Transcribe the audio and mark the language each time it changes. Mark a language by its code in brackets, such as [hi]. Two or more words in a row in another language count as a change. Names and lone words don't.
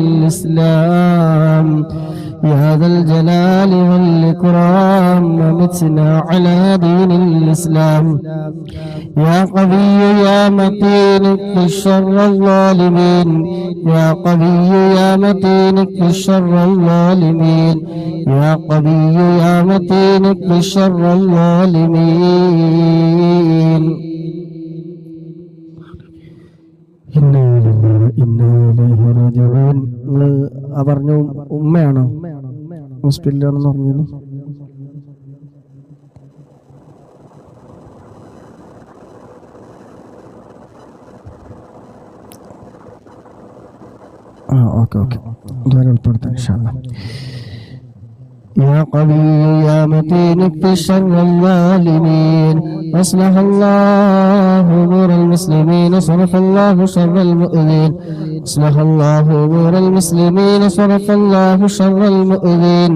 [ar] الإسلام يا ذا الجلال والإكرام متنا على دين الإسلام يا قوي يا متين اكف شر الظالمين يا قوي يا متين اكف شر الظالمين يا قوي يا متين اكف شر الظالمين إنا إليه راجعون [ml] പറഞ്ഞു ഉമ്മയാണോ ഹോസ്പിറ്റലിലാണെന്ന് പറഞ്ഞിരുന്നു ഓക്കെ ഞാൻ ഉൾപ്പെടുത്താം [ar] إن شاء الله يا قوي يا متين اكف شر الظالمين أصلح الله أمور المسلمين صرف الله شر المؤذين أصلح الله أمور المسلمين صرف الله شر المؤذين